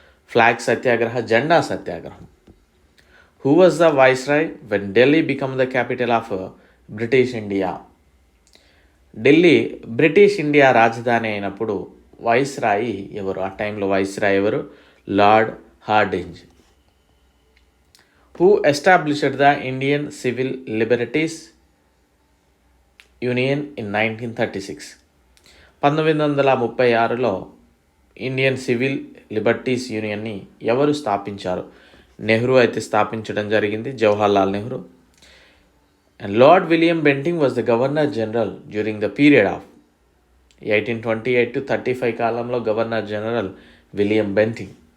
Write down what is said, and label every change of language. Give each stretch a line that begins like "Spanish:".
English: Flag Satyagraha, జెండా సత్యాగ్రహం. Who was the viceroy when Delhi become the capital of British India?
Telugu: Delhi British India రాజధాని అయినప్పుడు viceroy ఎవరు? ఆ టైంలో వైస్రాయ్ ఎవరు? Lord Hardinge.
English: Who established the Indian Civil Liberties Union in 1936?
Telugu: 1936లో Indian civil liberties యూనియన్ని ఎవరు స్థాపించారు? నెహ్రూ అయితే స్థాపించడం జరిగింది, Jawaharlal Nehru.
English: and Lord William Bentinck was the governor general during the period of 1828 to 35
Telugu: కాలంలో గవర్నర్ జనరల్ విలియం బెంటింగ్.